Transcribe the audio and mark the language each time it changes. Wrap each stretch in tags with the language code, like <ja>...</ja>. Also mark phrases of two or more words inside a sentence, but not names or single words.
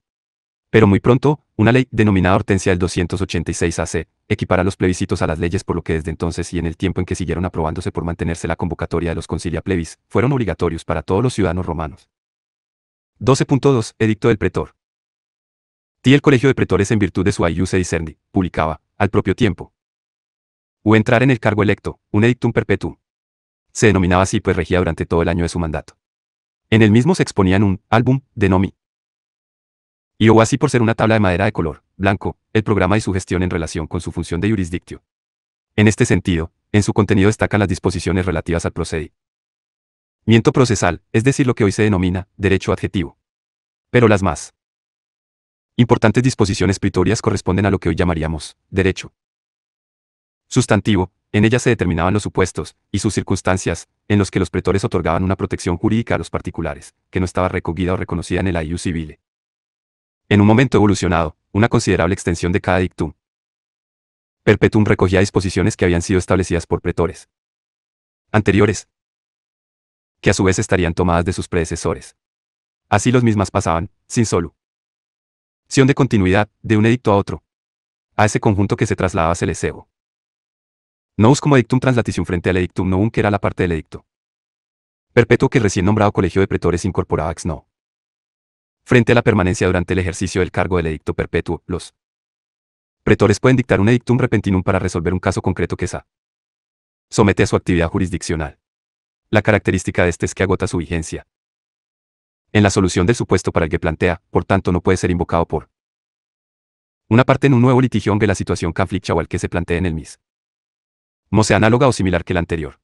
<es>Pero muy pronto, una ley denominada Hortensia del 286 AC, equipara los plebiscitos a las leyes, por lo que desde entonces y en el tiempo en que siguieron aprobándose por mantenerse la convocatoria de los</es> <la>concilia plebis,</la> <es>fueron obligatorios para todos los ciudadanos romanos. 12.2 Edicto del Pretor. El Colegio de Pretores, en virtud de su</es> <la>ius edicendi,</la> <es>publicaba, al propio tiempo, o entrar en el cargo electo, un</es> <la>edictum perpetuum.</la> <es>Se denominaba así pues regía durante todo el año de su mandato. En el mismo se exponían un álbum de nomi, y o así por ser una tabla de madera de color blanco, el programa y su gestión en relación con su función de jurisdictio. En este sentido, en su contenido destacan las disposiciones relativas al procedimiento procesal, es decir, lo que hoy se denomina derecho adjetivo. Pero las más importantes disposiciones pretorias corresponden a lo que hoy llamaríamos derecho sustantivo. En ellas se determinaban los supuestos y sus circunstancias en los que los pretores otorgaban una protección jurídica a los particulares, que no estaba recogida o reconocida en el</es> <la>ius civile.</la> <es>En un momento evolucionado, una considerable extensión de cada</es> <la>dictum perpetuum</la> <es>recogía disposiciones que habían sido establecidas por pretores anteriores, que a su vez estarían tomadas de sus predecesores. Así los mismas pasaban, sin solución de continuidad, de un edicto a otro, a ese conjunto que se trasladaba se les cebo. Nous como</es> <la>dictum translatitium</la> <es>frente al</es> <la>edictum novum,</la> <es>que era la parte del edicto perpetuo que el recién nombrado colegio de pretores incorporaba</es> <la>ex novo.</la> <es>Frente a la permanencia durante el ejercicio del cargo del edicto perpetuo, los pretores pueden dictar un</es> <la>edictum repentinum</la> <es>para resolver un caso concreto que somete a su actividad jurisdiccional. La característica de este es que agota su vigencia en la solución del supuesto para el que plantea, por tanto no puede ser invocado por una parte en un nuevo litigio aunque la situación conflicta o al que se plantee en el mismo sea análoga o similar que la anterior.</es>